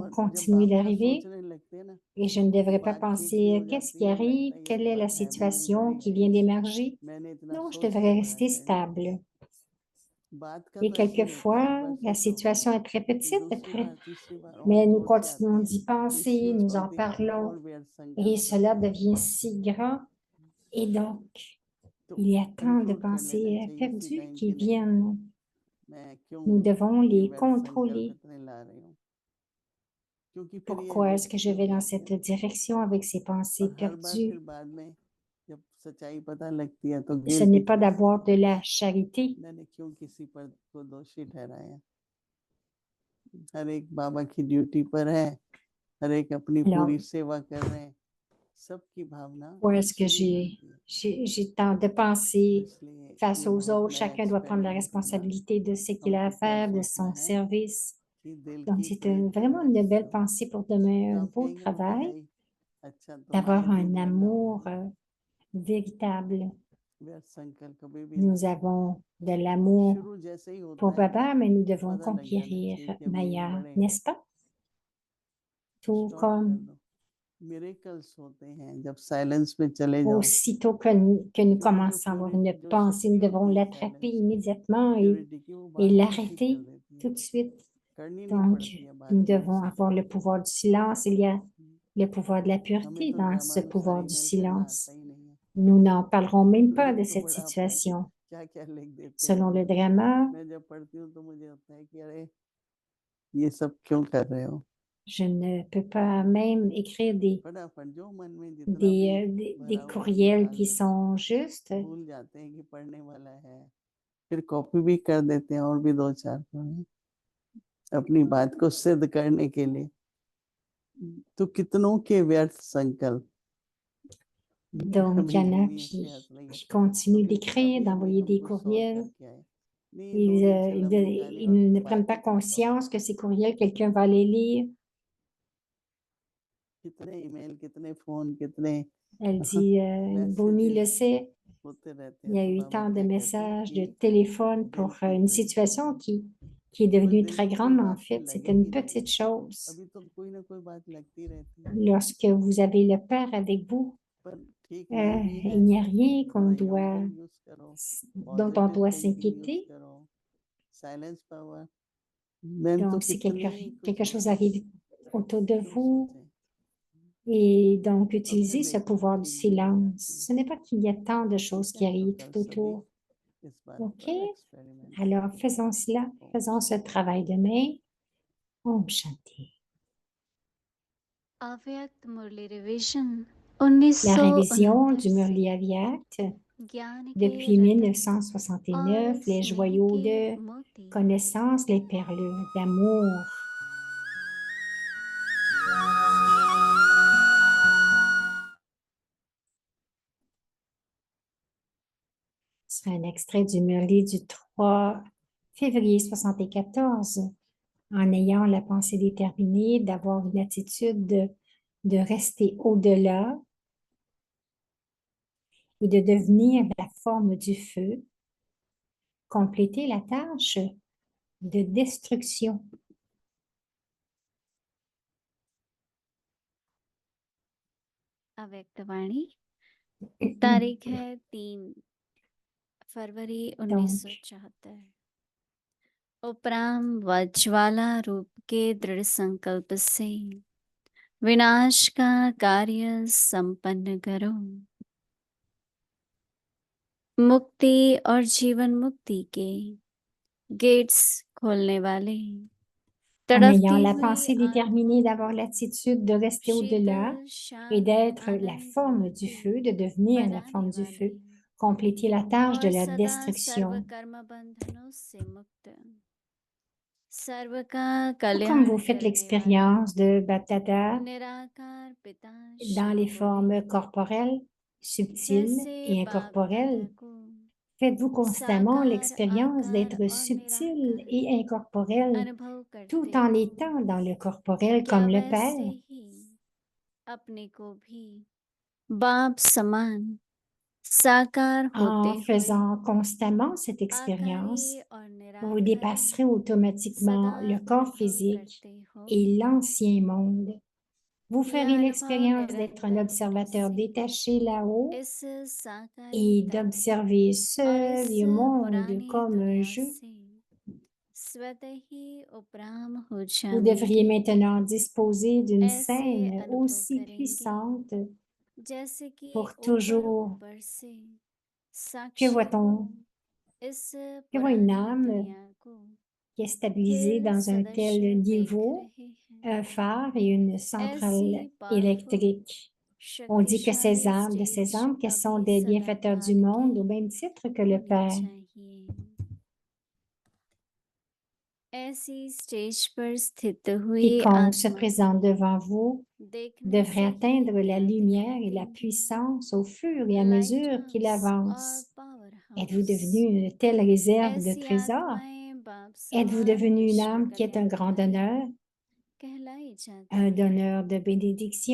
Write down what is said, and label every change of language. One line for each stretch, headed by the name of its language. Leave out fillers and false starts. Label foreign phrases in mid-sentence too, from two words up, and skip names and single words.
Hindi: और जब
French: continuer
Hindi: बाप का
French: d'arriver.
Hindi: सोचने लगते हैं ना
French: Et je ne
Hindi: तो
French: devrais pas
Hindi: बात ठीक भी
French: penser,
Hindi: हो
French: qu'est-ce
Hindi: जाती
French: qui
Hindi: है,
French: arrive,
Hindi: लगता है ये
French: quelle est la
Hindi: बात है भी नहीं,
French: situation qui vient
Hindi: बढ़ेगा,
French: d'émerger.
Hindi: मैंने इतना
French: Non, je
Hindi: सोच के
French: devrais
Hindi: बड़ा
French: rester
Hindi: कर दिया।
French: stable.
Hindi: बात का
French: Et
Hindi: तो ऐसे ही होता है, एक
French: quelquefois,
Hindi: बार
French: la
Hindi: सोचो,
French: situation est très
Hindi: फिर
French: petite,
Hindi: दूसरी बार तीसरी बार और
French: mais nous
Hindi: जोर से
French: continuons
Hindi: आती है,
French: d'y
Hindi: फिर
French: penser,
Hindi: स्विच
French: nous en
Hindi: बोलती है
French: parlons,
Hindi: और व्यर्थ
French: et
Hindi: संकल्प
French: cela
Hindi: चलते हैं।
French: devient si grand. Et donc,
Hindi: तो
French: il y a tant de
Hindi: कंक्लूड कर लेना
French: pensées
Hindi: चाहिए इसी
French: perdues
Hindi: टाइम
French: qui
Hindi: कि नहीं,
French: viennent.
Hindi: मैं क्यों
French: Nous devons
Hindi: ये
French: les
Hindi: व्यर्थ संकल्प
French: contrôler.
Hindi: इतने ला रही हूँ, क्योंकि फिर ये
French: Pourquoi est-ce que je
Hindi: विकृति हो
French: vais dans
Hindi: जाती है
French: cette
Hindi: ना।
French: direction avec ces pensées
Hindi: और हर बार फिर
French: perdues?
Hindi: बाद में जब सच्चाई पता लगती है तो
French: Ce
Hindi: गिल्टी
French: n'est pas
Hindi: फील होता
French: d'avoir
Hindi: है,
French: de la charité.
Hindi: मैंने क्यों किसी पर को दोषी ठहराया। हर एक बाबा की ड्यूटी पर है, हर एक अपनी
French: Alors,
Hindi: पूरी सेवा कर रहे हैं, सबकी भावना
French: où est-ce que
Hindi: अच्छी नहीं होती है,
French: j'ai tant de
Hindi: तो
French: pensées
Hindi: इसलिए
French: face
Hindi: ये
French: aux
Hindi: बहुत
French: autres?
Hindi: नया
French: Chacun doit prendre la
Hindi: एक्सपेरिमेंट करना,
French: responsabilité de ce qu'il a à
Hindi: हमको क्या
French: faire, de
Hindi: सोचना
French: son
Hindi: है
French: service.
Hindi: कि दिल
French: Donc,
Hindi: की
French: c'est
Hindi: कोई
French: vraiment
Hindi: प्रीत
French: une belle
Hindi: हो,
French: pensée pour demain,
Hindi: तो
French: un
Hindi: आप
French: beau
Hindi: कहेंगे वो तो है
French: travail,
Hindi: ही, अच्छा तो माया
French: d'avoir
Hindi: जी
French: un
Hindi: में लाओ,
French: amour véritable.
Hindi: व्यर्थ संकल्प कभी भी
French: Nous
Hindi: ना हो।
French: avons de l'amour
Hindi: शुरू जैसे ही होता
French: pour
Hindi: है
French: Papa, mais nous devons
Hindi: पता लग जाना
French: conquérir
Hindi: चाहिए कि अभी ये
French: Maya,
Hindi: बड़े
French: n'est-ce pas? Tout
Hindi: स्टॉप कर
French: comme
Hindi: दो। मिरेकल्स होते हैं जब साइलेंस में चले जाओ,
French: aussitôt que nous
Hindi: क्योंकि जो
French: commençons à avoir une
Hindi: जो
French: pensée, nous
Hindi: शक्ति
French: devons
Hindi: होती है
French: l'attraper
Hindi: साइलेंस
French: immédiatement
Hindi: प्योरिटी की, वो
French: et
Hindi: बात को ठीक कर
French: l'arrêter
Hindi: देती है,
French: tout de suite.
Hindi: करनी नहीं
French: Donc,
Hindi: पड़ती है बाद
French: nous
Hindi: में
French: devons
Hindi: उससे
French: avoir le
Hindi: करके।
French: pouvoir du silence. Il y a le pouvoir de la
Hindi: हमें
French: pureté
Hindi: तो
French: dans ce
Hindi: ड्रामानुसार
French: pouvoir du
Hindi: ईमेल करना आता
French: silence.
Hindi: ही नहीं है।
French: Nous n'en parlerons même pas de
Hindi: लोग तो
French: cette
Hindi: बड़ा अपने
French: situation.
Hindi: क्या क्या लिख देते हैं।
French: Selon le drama,
Hindi: मैं जब पढ़ती हूँ तो मुझे होता है कि अरे ये सब क्यों कर रहे हो।
French: je ne peux pas même écrire
Hindi: फटाफट जो मन में जितना भी भरा
French: des
Hindi: हुआ है
French: courriels
Hindi: निकाल
French: qui
Hindi: दो,
French: sont justes.
Hindi: भूल जाते हैं कि पढ़ने वाला है, फिर कॉपी भी कर देते हैं और भी 2-4 पढ़े अपनी बात को सिद्ध करने के लिए। तो कितनों के व्यर्थ संकल्प।
French: Donc, il y
Hindi: अभी
French: en a
Hindi: भूमि ऐसे हंस रही है,
French: qui continuent
Hindi: अभी
French: d'écrire,
Hindi: अभी अभी
French: d'envoyer
Hindi: हम
French: des
Hindi: कुछ सॉल्व
French: courriels.
Hindi: करके आए, नहीं 2 दिन से लंबी कहानी और
French: Ils ne prennent pas
Hindi: बातें करता हूँ।
French: conscience que ces courriels, quelqu'un va les lire.
Hindi: कितने ईमेल, कितने फोन, कितने
French: Elle dit, Bonnie le
Hindi: मैसेजेस
French: sait,
Hindi: होते रहते
French: il
Hindi: हैं।
French: y a
Hindi: तो
French: eu
Hindi: बाबा
French: tant de
Hindi: क्या कहते हैं
French: messages, de
Hindi: कि
French: téléphones
Hindi: दिल
French: pour
Hindi: की
French: une
Hindi: पृथ्वी,
French: situation qui est
Hindi: बस
French: devenue
Hindi: दिल
French: très
Hindi: को कोई
French: grande, mais en
Hindi: बात फिर
French: fait, c'est une
Hindi: लगेगी नहीं,
French: petite chose.
Hindi: अभी तो कोई ना कोई बात लगती रहती है,
French: Lorsque vous avez le Père avec vous,
Hindi: पर ठीक नहीं भी है।
French: il n'y a rien qu'on
Hindi: बुराइयों
French: doit,
Hindi: को यूज करो,
French: dont on
Hindi: पॉजिटिव
French: doit
English: thinking use
French: s'inquiéter.
Hindi: करो,
English: silence power.
Hindi: मैंने तो
French: Donc, si
Hindi: कितने कुछ
French: quelque chose arrive autour de
Hindi: क्यों
French: vous,
Hindi: सोचे,
French: et donc
Hindi: और फिर
French: utiliser ce
Hindi: देखो
French: pouvoir du
Hindi: ठीक भी हो
French: silence.
Hindi: जाती है।
French: Ce n'est pas qu'il y a tant de choses
Hindi: ठीक
French: qui
Hindi: है, तो
French: arrivent
Hindi: कल
French: tout
Hindi: सभी
French: autour.
Hindi: इस बात
French: OK?
Hindi: पर एक्सपेरिमेंट
French: Alors,
Hindi: करेंगे।
French: faisons cela.
Hindi: ओम
French: Faisons ce
Hindi: शांति।
French: travail demain.
Hindi: ओम शांति. अव्यक्त मुरली रिवीजन
French: La révision du
Hindi: 1969 से
French: Murli Avyakt.
Hindi: ज्ञान के
French: Depuis
Hindi: रत्न
French: 1969,
Hindi: और
French: les
Hindi: स्नेह
French: joyaux
Hindi: के
French: de
Hindi: मोती
French: connaissance, les perles d'amour. Ce sera un extrait du Murli du 3 février 74. En ayant la pensée déterminée, d'avoir une attitude de rester au-delà et de devenir la forme du feu, compléter la tâche de destruction.
Hindi: अव्यक्त वाणी तारीख है 3 फरवरी
French: Donc,
Hindi: 1974 उपराम व ज्वाला रूप के दृढ़ संकल्प से विनाश का कार्य संपन्न करो। मुक्ति और जीवन मुक्ति के गेट्स खोलने वाले
French: en ayant
Hindi: तड़पती
French: la
Hindi: हुई
French: pensée déterminée d'avoir
Hindi: आत्माओं
French: l'attitude de rester au-delà
Hindi: शीतल
French: et
Hindi: शांत
French: d'être la
Hindi: आनंद
French: forme du
Hindi: मूर्ति
French: feu, de devenir la
Hindi: बनाने
French: forme du
Hindi: वाले
French: feu, compléter la tâche de
Hindi: और
French: la
Hindi: सदा सर्व
French: destruction.
Hindi: कर्म बंधनों से मुक्त सर्व का
French: Tout comme vous
Hindi: कल्याण
French: faites
Hindi: करने वाले
French: l'expérience de Baptada
Hindi: निराकार पिता
French: dans
Hindi: शिव
French: les
Hindi: बोले
French: formes corporelles, subtiles
Hindi: जैसे
French: et
Hindi: बाप
French: incorporelles,
Hindi: दादा को
French: faites-vous constamment
Hindi: साकार
French: l'expérience
Hindi: आकार
French: d'être
Hindi: और
French: subtil
Hindi: निराकार
French: et incorporel,
Hindi: अनुभव
French: tout
Hindi: करते
French: en
Hindi: हो।
French: étant dans le corporel
Hindi: क्या
French: comme le
Hindi: वैसे
French: Père,
Hindi: ही अपने को भी बाप समान साकार होते
French: en
Hindi: हुए
French: faisant constamment cette expérience.
Hindi: आकारी और
French: Vous
Hindi: निराकारी
French: dépasserez automatiquement
Hindi: सदा
French: le corps
Hindi: अनुभव
French: physique
Hindi: करते हो।
French: et l'ancien monde. Vous
Hindi: यह
French: ferez
Hindi: अनुभव
French: l'expérience d'être un
Hindi: निरंतर
French: observateur
Hindi: कैसे
French: détaché là-haut
Hindi: इस
French: et
Hindi: साकारिता
French: d'observer
Hindi: और
French: ce
Hindi: इस
French: vieux monde
Hindi: पुरानी
French: comme un
Hindi: दुनिया
French: jeu.
Hindi: से स्वतः ही उपराम हो
French: Vous devriez
Hindi: जाएंगे।
French: maintenant disposer d'une
Hindi: ऐसे
French: scène
Hindi: अनुभव
French: aussi
Hindi: करेंगे
French: puissante
Hindi: जैसे कि
French: pour
Hindi: ऊपर
French: toujours.
Hindi: ऊपर से
French: Que
Hindi: साक्षी को
French: voit-on?
Hindi: इस
French: Que voit une
Hindi: पुरानी
French: âme
Hindi: दुनिया को
French: qui est stabilisée
Hindi: फिर
French: dans un tel
Hindi: सदस्य देख
French: niveau,
Hindi: रहे हैं।
French: un phare et une
Hindi: ऐसी
French: centrale
Hindi: पावरफुल
French: électrique? On dit que
Hindi: शक्तिशाली
French: de ces
Hindi: स्टेज
French: âmes, qu'elles sont
Hindi: अभी
French: des
Hindi: सदा
French: bienfaiteurs du
Hindi: काल की
French: monde au même titre que le
Hindi: होनी
French: Père.
Hindi: चाहिए। ऐसी स्टेज पर स्थित हुई
French: Quiconque se
Hindi: आत्मा को
French: présente devant vous
Hindi: देखने
French: devrait
Hindi: से ही
French: atteindre la
Hindi: ज्ञात
French: lumière et la
Hindi: करते
French: puissance au fur et à
Hindi: लाइट
French: mesure qu'il
Hindi: हाउस और
French: avance.
Hindi: पावर
French: Êtes-vous
Hindi: हाउस।
French: devenu une telle réserve de
Hindi: ऐसी
French: trésors?
Hindi: आत्माएं बाप
French: Êtes-vous
Hindi: समान
French: devenu une
Hindi: विश्व
French: âme qui est un grand
Hindi: कल्याणकारी
French: donneur,
Hindi: कहलाई जाती
French: un
Hindi: है।
French: donneur de bénédictions, un